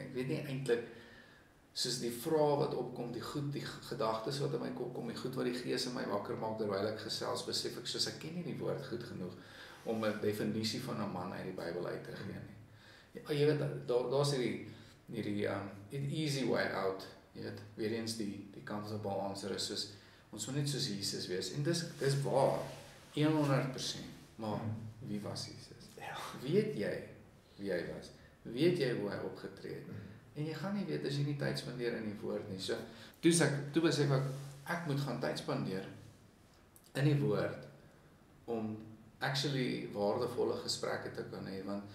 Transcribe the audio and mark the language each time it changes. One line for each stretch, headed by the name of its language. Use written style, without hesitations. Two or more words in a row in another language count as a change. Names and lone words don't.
Afrikaans: Ek weet nie eintlik soos die vrae wat opkom, die gedagtes wat in my kop kom, die goed wat die Gees in my wakker maak terwyl ek gesels, besef ek soos ek ken nie die woord goed genoeg om 'n definisie van 'n man uit die Bybel uit te gee nie. Ja, jy weet daar's hierdie
English: easy way out,
Afrikaans: jy weet, weer eens die
English: comfortable answer
Afrikaans: is soos ons moet net soos Jesus wees en dis waar 100%, maar wie was Jesus? Ja. Weet jy wie hy was? Weet jy hoe hy opgetree het? En jy gaan nie weet as jy nie tyd spandeer in die woord nie. So, toe besef ek moet gaan tyd spandeer in die woord om actually waardevolle gesprekke te kan hê want